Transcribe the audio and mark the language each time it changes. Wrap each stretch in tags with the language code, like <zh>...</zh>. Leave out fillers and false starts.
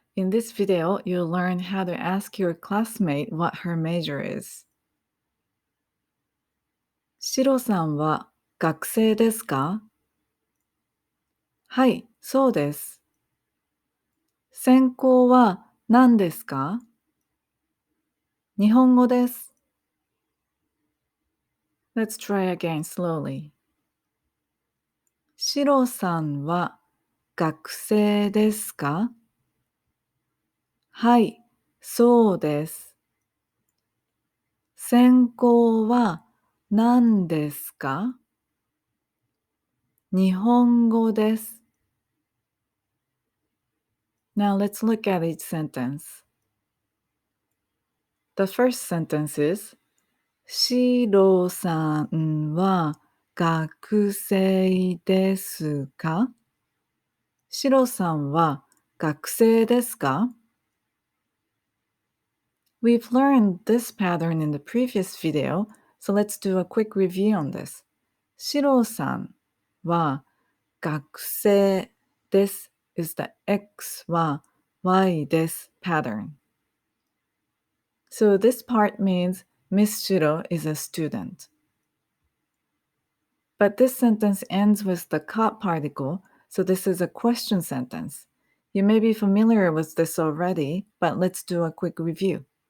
<en>In this video, you'll learn how to ask your classmate what her major is.</en> <ja>シロさんは学生ですか？はい、そうです。専攻は何ですか？日本語です。</ja> <en>Let's try again slowly.</en> <ja>シロさんは学生ですか？はい、そうです。専攻は何ですか？日本語です。</ja> <en>Now let's look at each sentence. The first sentence is</en> <ja>シロさんは学生ですか？シロさんは学生ですか？</ja> <en>We've learned this pattern in the previous video, so let's do a quick review on this.</en> <ja>シロさんは学生です</ja> <en>is the X は Y です pattern. So this part means Miss Shiro is a student. But this sentence ends with the ka particle, so this is a question sentence. You may be familiar with this already, but let's do a quick review.</en>